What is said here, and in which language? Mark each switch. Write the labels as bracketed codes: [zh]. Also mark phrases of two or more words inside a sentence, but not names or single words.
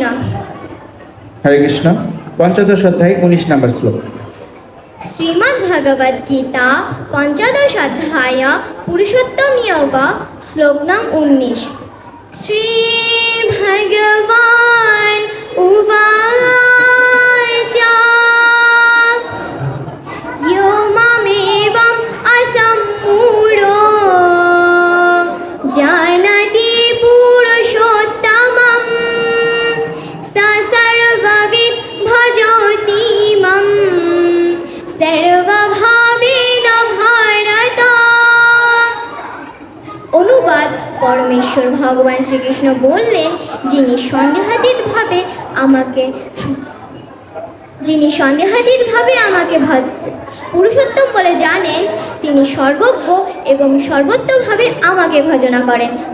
[bn] হরে কৃষ্ণ। পঞ্চদশ অধ্যায় 19 নম্বর শ্লোক। শ্রীমদ্ ভগবদ গীতা পঞ্চদশ অধ্যায় পুরুষোত্তম যোগ শ্লোক নাম 19। [sa] শ্রী ভগবান উবাচ यो मामेवम् असम्मूढो जानाति पुरुषोत्तमं स सर्वविद् भजति मां सर्वभावेन भारत। [bn] অনুবাদ: পরমেশ্বর ভগবান শ্রীকৃষ্ণ বললেন, যিনি সন্দেহাতীতভাবে আমাকে পুরুষোত্তম বলে জানেন, তিনি সর্বজ্ঞ এবং সর্বত্রভাবে আমাকে ভজনা করেন।